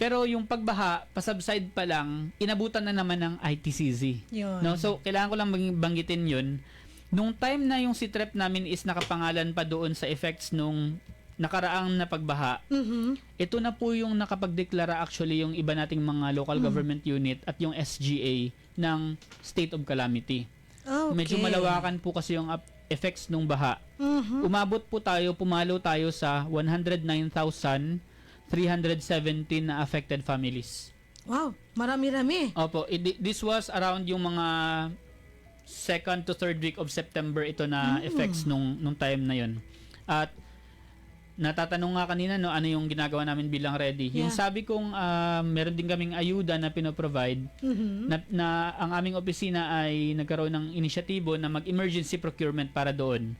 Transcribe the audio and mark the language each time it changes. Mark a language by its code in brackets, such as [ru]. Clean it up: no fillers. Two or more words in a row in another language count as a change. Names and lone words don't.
[tl] Pero yung pagbaha, pasubside pa lang, inabutan na naman ng ITCZ. Yun. No? So, kailangan ko lang banggitin yun. Nung time na yung SITREP namin is nakapangalan pa doon sa effects nung nakaraang na pagbaha, ito na po yung nakapagdeklara actually yung iba nating mga [en] local government unit [tl] at yung SGA ng [en] state of calamity. [tl] Okay. Medyo malawakan po kasi yung effects nung baha. Pumalo tayo sa 109,317 na affected families. Wow, marami-rami. Opo, [en] this was around [tl] yung mga [en] second to third week of September [tl] ito na effects nung time na yun. At natatanong nga kanina, no, ano yung ginagawa namin bilang ready. Yung sabi kong meron din kaming ayuda na pinoprovide na ang aming opisina ay nagkaroon ng inisyatibo na mag- [en] emergency procurement [tl] para doon.